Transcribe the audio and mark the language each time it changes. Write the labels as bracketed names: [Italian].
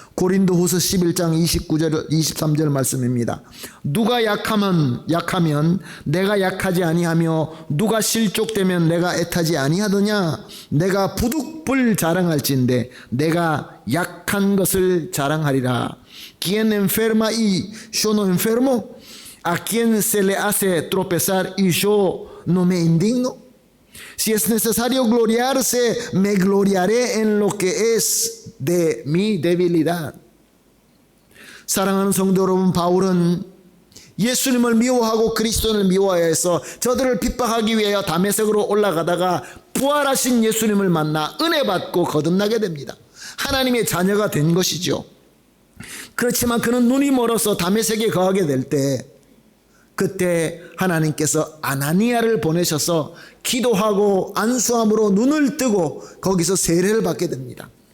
[Korean] 고린도후서 11장 29절 23절 말씀입니다. 누가 약하면 내가 약하지 아니하며 누가 실족되면 내가 애타지 아니하더냐. 내가 부득불 자랑할진대 내가 약한 것을 자랑하리라. [Spanish] Quien enferma y yo no enfermo, a quien se le hace tropezar y yo no me indigno. Si es necesario gloriarse, me gloriaré en lo que es de mi debilidad. [Korean] 사랑하는 성도 여러분, 바울은 예수님을 미워하고 그리스도를 미워해서 저들을 핍박하기 위하여 다메섹으로 올라가다가 부활하신 예수님을 만나 은혜 받고 거듭나게 됩니다. 하나님의 자녀가 된 것이죠. 그렇지만 그는 눈이 멀어서 다메섹에 거하게 될 때, 그때 하나님께서 아나니아를 보내셔서 기도하고 안수함으로 눈을 뜨고 거기서 세례를 받게 됩니다.